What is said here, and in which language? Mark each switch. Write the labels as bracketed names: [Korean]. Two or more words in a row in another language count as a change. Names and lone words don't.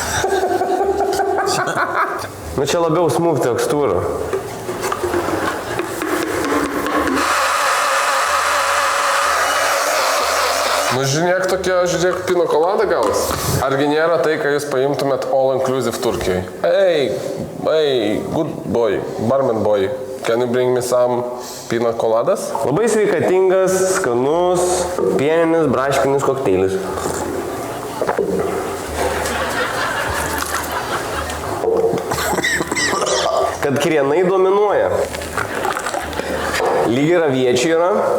[Lithuanian] Nu čia labiau smooth tekstūra. Nu, žiūrėk, pina kolada galas. Argi nėra tai, kai jūs paimtumėt [English] all inclusive [Lithuanian] Turkijai? [English] Hey, good boy, barman boy, can you bring me some pina koladas? [Lithuanian] Labai sveikatingas, skanus, pieninis, braškinis kokteilis. Kad krienai dominuoja. Lyg ir aviečiai yra.